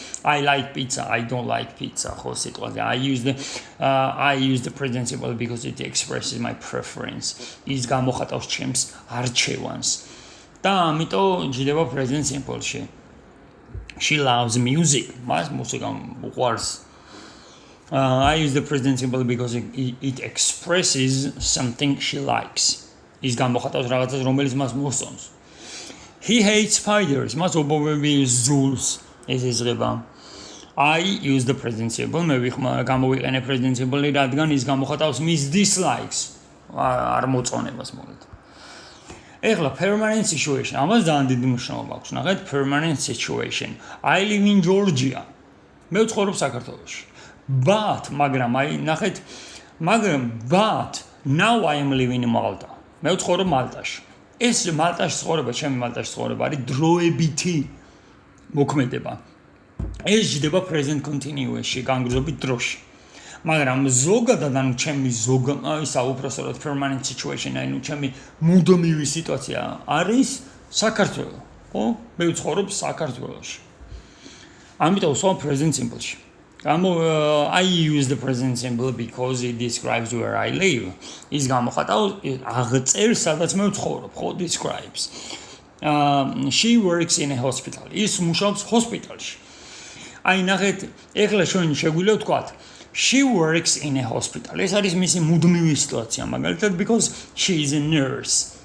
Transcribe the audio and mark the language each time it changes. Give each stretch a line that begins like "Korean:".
English: I like pizza, I don't like pizza,
Georgian: ხო სიტყვაზე.
English: I use the present simple because it expresses my preference.
Georgian: ის გამოხატავს ჩემს არჩევანს. და ამიტომ ჯდება present simple-ში.
English: She loves music.
Georgian: მას მუსიკა უყვარს.
English: I use the present simple because it expresses something she likes.
Georgian: ის გამოხატავს რაღაცას, რომელიც მას მოსწონს.
English: He hates spiders.
Georgian: მას ობობები ზულს ეზიზღება.
English: I use the present simple.
Georgian: მე გამოვიყენე present simple, რადგან ის გამოხატავს მის dislikes. არ მოწონებას მოგეთ. ეხლა permanent situation. ამას ძალიან დიდი მნიშვნელობა აქვს. ნახეთ, permanent situation.
English: I live in Georgia.
Georgian: მე ვცხოვრობ საქართველოში. მაგრამ აი ნახეთ,
English: but now I am living in Malta.
Georgian: მე ვცხოვრობ მალტაში. ეს მალტაში ცხოვრება, ჩემი მალტაში ცხოვრება არის დროებითი მოქმედება. ეს ჯდება present continuous-ში, განგრძობით დროში. მაგრამ ზოგადად ანუ ჩემი ისა უпростоრად permanent situation, ანუ ჩემი მუდმივი სიტუაცია არის საქართველო. ხო? მე ვცხოვრობ საქართველოში. ამიტომ ვსვამ present simple-ში.
English: I use the present simple because it describes where I live.
Georgian: ის გამოხატავს აღწერს სადაც მე ვცხოვრობ, ხო, describes.
English: She works in a hospital.
Georgian: ის მუშაობს ჰოსპიტალში. აი ნახეთ, ეხლა ჩვენ შეგვიძლია ვთქვათ
English: she works in a hospital.
Georgian: ეს არის მისი მუდმივი სიტუაცია, მაგალითად
English: because she is a nurse.